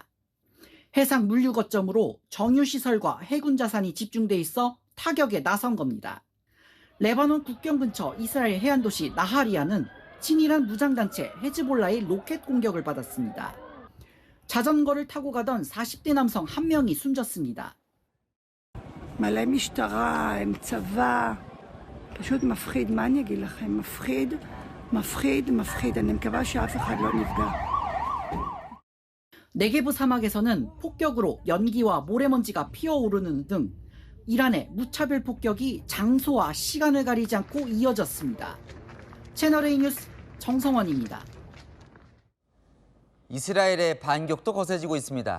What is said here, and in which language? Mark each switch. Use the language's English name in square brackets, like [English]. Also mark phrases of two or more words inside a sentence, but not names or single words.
[Korean] 해상 물류 거점으로 정유시설과 해군 자산이 집중돼 있어 타격에 나선 겁니다. 레바논 국경 근처 이스라엘 해안 도시 나하리아는 친이란 무장단체 헤즈볼라의 로켓 공격을 받았습니다. 자전거를 타고 가던 40대 남성 1명이 숨졌습니다. [Hebrew] מלא משטרה, עם צבא, פשוט מפחיד, מה אני אגיד לכם? מפחיד, מפחיד, מפחיד. אני מקווה שאף אחד לא נפגע. [Korean] 네게브 사막에서는 폭격으로 연기와 모래먼지가 피어오르는 등 이란의 무차별 폭격이 장소와 시간을 가리지 않고 이어졌습니다. 채널A 뉴스 정성원입니다. 이스라엘의 반격도 거세지고 있습니다.